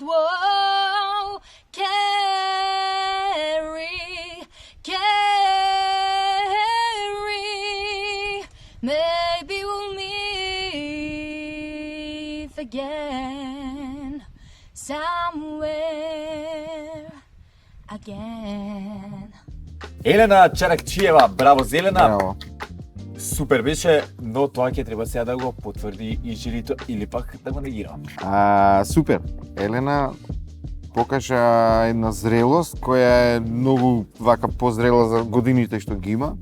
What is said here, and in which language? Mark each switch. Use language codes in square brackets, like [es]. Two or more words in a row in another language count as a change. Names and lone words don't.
[en] Whoa, carry. Maybe we'll meet again somewhere again. [mk] Елена Чаракчиева, браво Зелена. Браво. Супер беше, но тоа ќе треба сега да го потврди и жирито или пак да го негира. Супер. Елена покажа една зрелост која е многу вака позрела за годините што ги има.